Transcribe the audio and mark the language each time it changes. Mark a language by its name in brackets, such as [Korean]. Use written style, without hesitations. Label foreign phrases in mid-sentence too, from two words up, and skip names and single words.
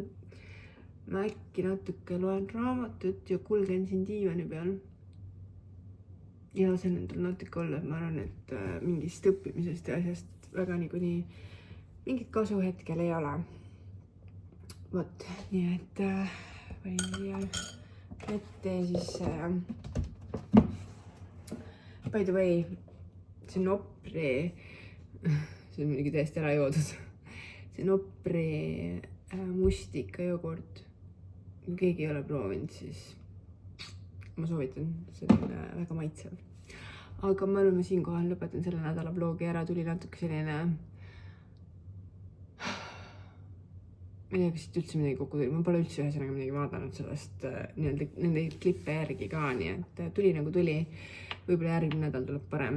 [Estonian] Ma äkki natuke loen raamatut ja kulgen siin diivani peal. ja lasen endal natuke olla, et ma arvan, et mingist õppimisest ja asjast väga niikuinii mingit kasu hetkel ei ole. Vot, nii et panin siia ette siis [English] by the way, [Estonian] see Nopri, see on muidugi täiesti ära joodud, see Nopri mustika jogurt, kui keegi ei ole proovinud, siis ma soovitan, see on väga maitsev. Aga ma arvan, ma siinkohal lõpetan selle nädala vlogi ära, tuli natuke selline, ma ei tea, kas siit üldse midagi kokku tuli, ma pole üldse ühesõnaga midagi vaadanud sellest nende klippe järgi ka, nii et tuli nagu tuli, võib-olla järgmine nädal tuleb parem.